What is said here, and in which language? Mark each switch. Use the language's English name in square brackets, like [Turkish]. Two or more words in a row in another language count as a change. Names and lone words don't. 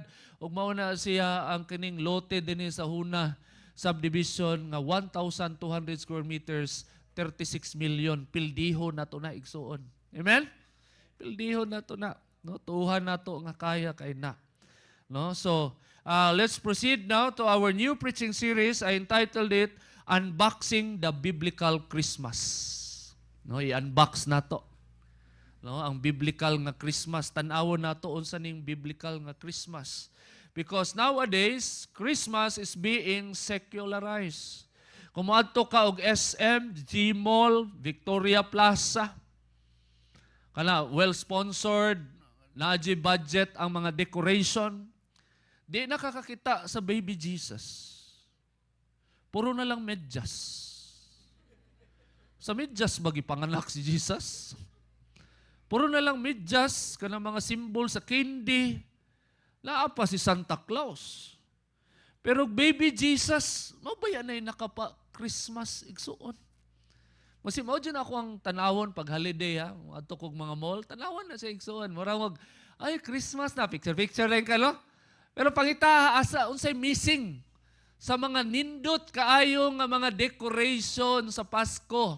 [Cebuano] Ug mao na siya ang kining lote dinhi sa Huna subdivision nga 1,200 square meters, 36 million pildiho nato na igsoon. Amen? Pildiho nato na. No, tuhan nato nga kaya kay na. No? [English] So, let's proceed now to our new preaching series. I entitled it Unboxing the Biblical Christmas. [Cebuano] No, i-unbox nato. No, ang biblical nga Christmas. Tan-awon nato unsa ning biblical nga Christmas. [English] Because nowadays, Christmas is being secularized. [Cebuano] Kung moadto ka og SM, G-Mall, Victoria Plaza, kana well-sponsored, naadji budget ang mga decoration, di nakakakita sa baby Jesus. Puro na lang medyas. Sa medyas bagi panganak si Jesus. Puro na lang medyas, kanang mga simbol sa candy. Laapa si Santa Claus. Pero baby Jesus, mabaya na yung nakapa-Christmas igsuon. Kasi mao dyan ako ang tanawon pag holiday ha. Adto kog mga mall, tanawon na sa igsuon. Morawag, ay Christmas na, picture lang ka no? Pero pangita asa, unsay missing sa mga nindot kaayo nga mga decoration sa Pasko.